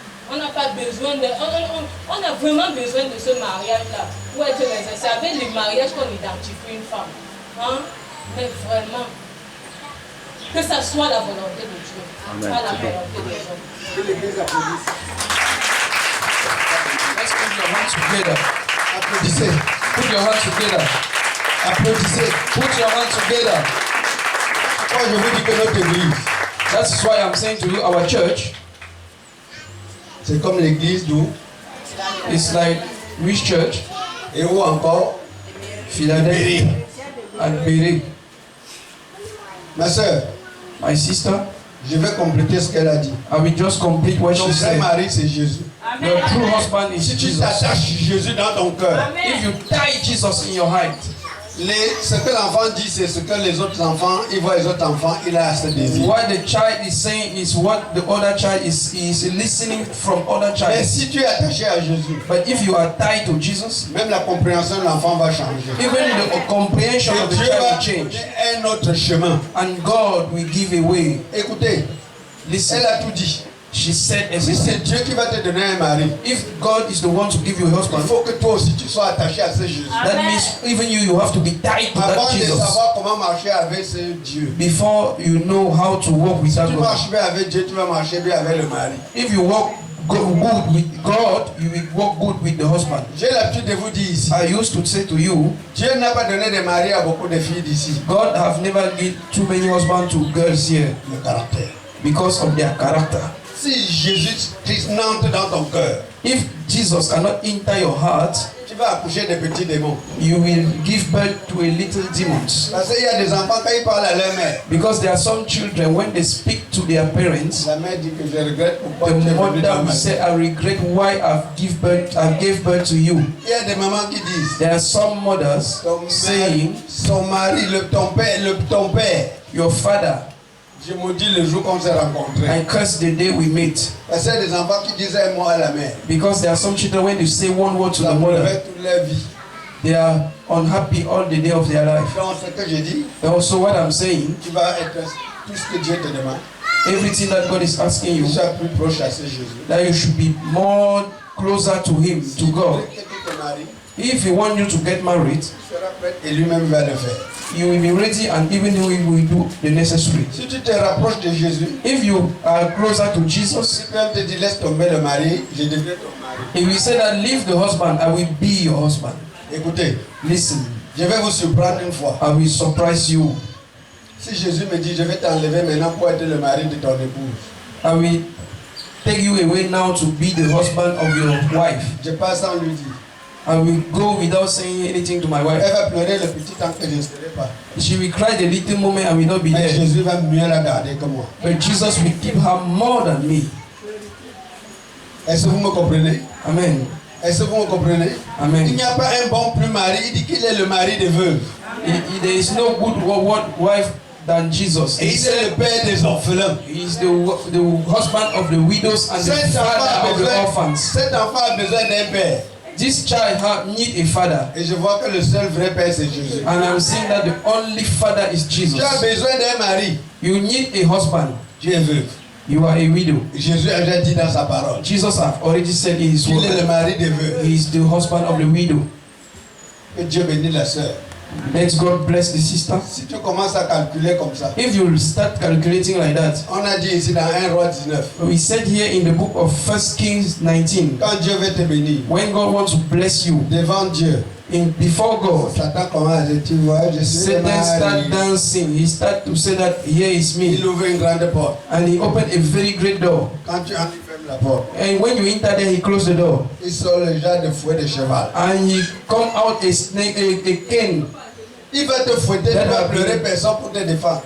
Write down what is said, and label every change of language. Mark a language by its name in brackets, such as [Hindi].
[French] On n'a pas besoin de... On a vraiment besoin de ce mariage-là. Pour être raisonnable. C'est avec le mariage qu'on identifie une femme. Hein? Mais vraiment, que ça soit la volonté de Dieu. Amen. Pas la volonté des hommes. Que l'Église applaudisse. [English] Let's put your hands together. [French] Applaudissez. [English] Put your hands together. [French] Applaudissez. [English] Put your hands together. [French] Moi, je vous dis que notre Église. [English] That's why I'm saying to you, our church. [French] C'est comme l'église d'où? [English] It's like which church? [French] Et où encore? [English] Philadelphia and Beirut. [French] Ma soeur, [English] my sister, [French] je vais compléter ce qu'elle a dit. [English] I will just complete what she said. [French] Ton vrai mari, c'est Jésus. [English] Your true husband is [French] si tu [English] Jesus. [French] t'attaches Jésus dans ton cœur. [English] If you tie Jesus in your heart. [French] Ce que l'enfant dit, c'est ce que les autres enfants, il voit les autres enfants, il a ce désir. [English] What the child is saying is what the other child is listening from other child. [French] Mais si tu es attaché à Jésus, [English] but if you are tied to Jesus, [French] même la compréhension de l'enfant va changer. [English] Even the comprehension of the child will change. [French] Un autre chemin. [English] And God will give a way. [French] Écoutez, [English] listen. [French] Elle a tout dit. [English] She said, [French] si c'est Dieu qui va te donner un mari, [English] if God is the one to give you a husband, [French] il faut que toi aussi tu sois attaché à ce Jésus. [English] That means even you have to be tied to [French] Avant [English] that Jesus. [French] de savoir comment marcher avec ce Dieu. [English] Before you know how to walk with that God. [French] Si tu marches bien avec Dieu, tu vas marcher bien avec le mari. [English] If you walk good with God, you will walk good with the husband. [French] J'ai l'habitude de vous dire ici. [English] I used to say to you, [French] Dieu n'a pas donné de mari à beaucoup de filles d'ici. [English] God have never given too many husbands to girls here. [French] Le caractère. [English] Because of their character. [French] Si Jésus n'entre dans ton cœur, [English] if Jesus cannot enter your heart, [French] tu vas accoucher des petits démons. [English] You will give birth to a little demons. [French] Parce qu'il y a des enfants quand ils parlent à leur mère. [English] Because there are some children when they speak to their parents, [French] La mère dit que je regrette pourquoi [English] the [French] tu es venu dans [English] mother will [French] ma vie. [English] say, I regret why I gave birth to you. [French] Il y a des mamans qui disent, [English] There are some mothers saying, [French] son mari, ton père, [English] your father, [French] je maudis le jour qu'on s'est rencontrés. [English] I curse the day we meet. [French] Parce qu'il y a des enfants qui disaient un mot à la mère. [English] Because there are some children when they say one word to [French] Ça [English] the mother, [French] fait toute leur vie. [English] they are unhappy all the day of their life. [French] Donc ce que je dis, [English] And also what I'm saying, [French] tu vas être tout ce que Dieu te demande. [English] everything that God is asking you, [French] Sois plus proche à ce Jésus. [English] that you should be more closer to Him, to God. [French] Que tu te maries, [English] If He wants you to get married, [French] tu seras prêt et lui-même va le faire. [English] you will be ready and even He will do the necessary. [French] Si tu te rapproches de Jésus, [English] If you are closer to Jesus, [French] si même te dit laisse tomber le mari, je deviens ton mari. [English] He will say that leave the husband, I will be your husband. [French] Écoutez, [English] Listen, [French] je vais vous surprendre une fois. [English] I will surprise you. [French] Si Jésus me dit je vais t'enlever maintenant pour être le mari de ton épouse, [English] I will take you away now to be the husband of your wife. [French] je passe sans lui dire. [English] I will go without saying anything to my wife. [French] Elle va pleurer le petit temps que je ne serai pas. [English] She will cry the little moment I will not be [French] Mais [English] there. [French] Jésus va mieux la garder que moi. [English] But Jesus will keep her more than me. [French] Est-ce que vous me comprenez? Amen. Est-ce que vous me comprenez? Amen. Il n'y a pas un bon plus mari, il dit qu'il est le mari des veuves. [English] There is no good wife than Jesus. [French] Et il est le père des orphelins. [English] He is the husband of the widows and the father of the orphans. [French] Cet enfant a besoin d'un père. [English] This child need a father. [French] Et je vois que le seul vrai père c'est Jésus. [English] And I'm seeing that the only father is Jesus. [French] Tu as besoin d'un mari. [English] You need a husband. [French] Tu es veuve. [English] You are a widow. [French] Jésus a déjà dit dans sa parole. [English] Jesus has already said in his [French] Il est le [English] word. [French] mari des veuves. [English] He is the husband of the widow. [French] Que Dieu bénisse la sœur. [English] Let God bless the sister. [French] Si tu commences à calculer comme ça, [English] If you start calculating like that, [French] on a dit ici dans 1 Roi 19, [English] we said here in the book of 1 Kings 19, [French] quand Dieu veut te bénir, [English] when God wants to bless you, [French] devant Dieu, [English] before God, [French] Satan commence à dire, tu vois, je suis le [English] Satan start [French] mari. [English] dancing. He start to say that here is me, [French] Il ouvre une grande porte. [English] and he opened a very great door. [French] Quand tu entres, il ferme la porte. [English] And when you enter there, he closed the door, [French] Il sort le genre de fouet de cheval. [English] and he come out a snake, a cane, [French] Il va te fouetter, tu vas pleurer, personne pour te défendre.